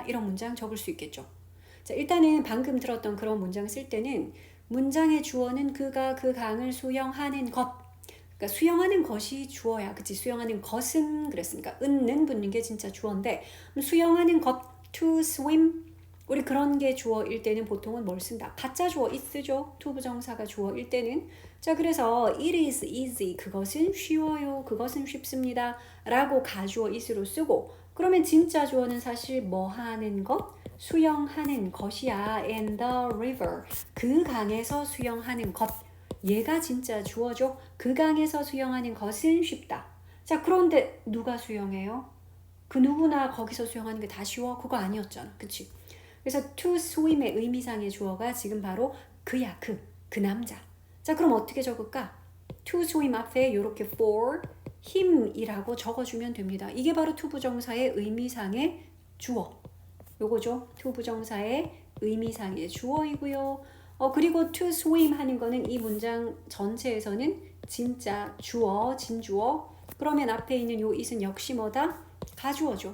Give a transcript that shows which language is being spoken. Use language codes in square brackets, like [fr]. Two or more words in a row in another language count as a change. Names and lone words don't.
[ko] 이런 문장 적을 수 있겠죠. 자, 일단은 방금 들었던 그런 문장 쓸 때는 문장의 주어는 그가 그 강을 수영하는 것. 그러니까 수영하는 것이 주어야. 그치? 수영하는 것은 그랬으니까 은는 붙는 게 진짜 주어인데 수영하는 것 [en] to swim [ko] 우리 그런 게 주어일 때는 보통은 뭘 쓴다? 가짜 주어 it 쓰죠. to 부정사가 주어일 때는. 자, 그래서 [en] it is easy. [ko] 그것은 쉬워요. 그것은 쉽습니다. 라고 가주어 it으로 쓰고 그러면 진짜 주어는 사실 뭐 하는 것? 수영하는 것이야. [en] And the river. [ko] 그 강에서 수영하는 것. 얘가 진짜 주어죠. 그 강에서 수영하는 것은 쉽다. 자, 그런데 누가 수영해요? 그 누구나 거기서 수영하는 게 다 쉬워? 그거 아니었잖아. 그치? 그래서 [en] to swim [ko] 의 의미상의 주어가 지금 바로 그야, 그 남자. 자, 그럼 어떻게 적을까? [en] to swim [ko] 앞에 이렇게 [en] for him [ko] 이라고 적어주면 됩니다. 이게 바로 to 부정사의 의미상의 주어. 요거죠. to 부정사의 의미상의 주어이고요. 그리고 [en] to swim [ko] 하는 거는 이 문장 전체에서는 진짜 주어, 진주어. 그러면 앞에 있는 요 it은 역시 뭐다? 가주어죠.